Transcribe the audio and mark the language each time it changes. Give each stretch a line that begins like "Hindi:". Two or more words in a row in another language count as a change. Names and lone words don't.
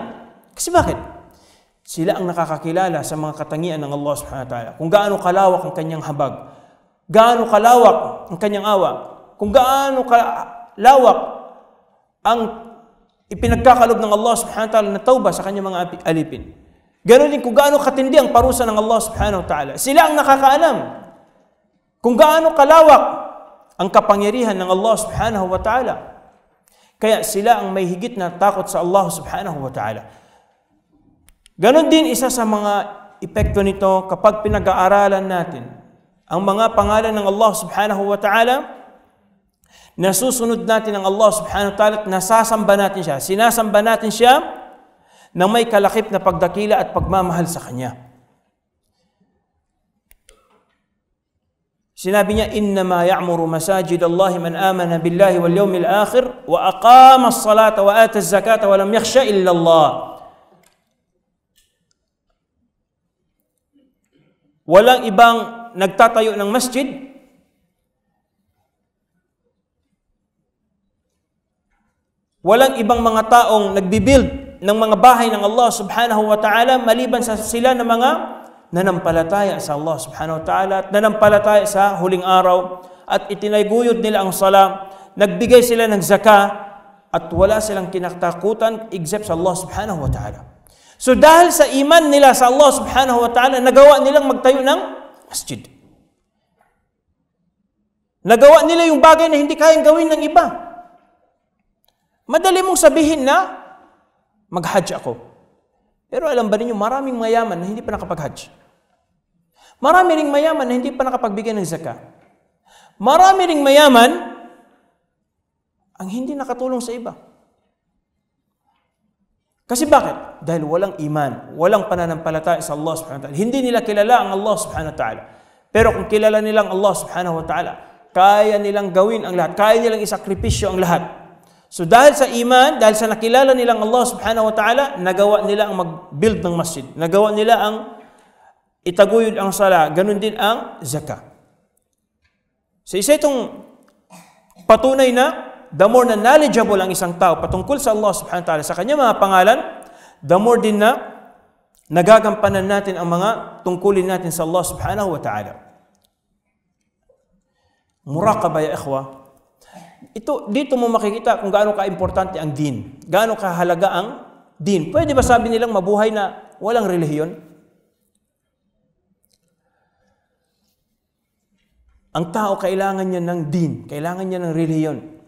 Filipino: Kasi bakit? Sila ang nakakakilala sa mga katangian ng Allah
Arabic: سبحانه وتعالى.
Filipino: Kung gaano kalawak ang kanyang habag, gaano kalawak ang kanyang awa, kung gaano kalawak ang ipinagkakalob ng Allah
Arabic: سبحانه وتعالى
Filipino: na tauba sa kanyang mga alipin. Ganon din kung gaano katindi ang parusa ng Allah
Arabic: سبحانه وتعالى.
Filipino: Sila ang nakakaalam kung gaano kalawak ang kapangyarihan ng Allah
Arabic: سبحانه وتعالى.
Filipino: Kaya sila ang may higit na takot sa Allah
Arabic: سبحانه وتعالى.
Filipino: Ganon din isa sa mga epekto nito kapag pinag-aaralan natin ang mga pangalan ng Allah
Arabic: سبحانه وتعالى,
Filipino: nasusunod natin ang Allah
Arabic: سبحانه وتعالى
Filipino: at nasasamba natin siya, sinasamba natin siya na may kalakip na pagdakila at pagmamahal sa Kanya. Sinabi niya,
Arabic: "إنما يعمر مساجد الله من آمن بالله واليوم الآخر وأقام الصلاة وآتى الزكاة ولم يخش إلا الله."
Filipino: Walang ibang nagtatayo ng masjid walang ibang mga taong nagbibuild ng mga bahay ng Allah
Arabic: سبحانه وتعالى
Filipino: maliban sa sila ng mga nanampalataya sa Allah
Arabic: سبحانه وتعالى
Filipino: at nanampalataya sa huling araw at itinaguyod nila ang sala, nagbigay sila ng zakah at wala silang kinatakutan except sa Allah subhanahu wa ta'ala. So dahil sa iman nila sa Allah
Arabic: سبحانه وتعالى,
Filipino: nagawa nilang magtayo ng masjid. Nagawa nila yung bagay na hindi kayang gawin ng iba. Madali mong sabihin na mag-hajj ako. Pero alam ba ninyo, maraming mayaman na hindi pa nakapag-hajj. Marami ring mayaman na hindi pa nakapagbigay ng zakah. Marami ring mayaman ang hindi nakatulong sa iba. Kasi bakit? Dahil walang iman, walang pananampalataya sa Allah
Arabic: سبحانه وتعالى.
Filipino: Hindi nila kilala ang Allah
Arabic: سبحانه وتعالى.
Filipino: Pero kung kilala nilang Allah
Arabic: سبحانه وتعالى,
Filipino: kaya nilang gawin ang lahat, kaya nilang isakripisyo ang lahat. So dahil sa iman, dahil sa nakilala nilang Allah
Arabic: سبحانه وتعالى,
Filipino: nagawa nila ang mag-build ng masjid. Nagawa nila ang itaguyod ang sala, ganun din ang zakah. So isa itong patunay na
English: the more
Filipino: na knowledgeable ang isang tao patungkol sa Allah
Arabic: سبحانه وتعالى
Filipino: sa kanya mga pangalan,
English: the more
Filipino: din na nagagampanan natin ang mga tungkulin natin sa Allah
Arabic: سبحانه وتعالى. مراقبة يا إخوة.
Filipino: Dito mo makikita kung gaano ka-importante ang din. Gaano kahalaga ang din. Pwede ba sabi nilang mabuhay na walang relihiyon? Ang tao kailangan niya ng din. Kailangan niya ng relihiyon.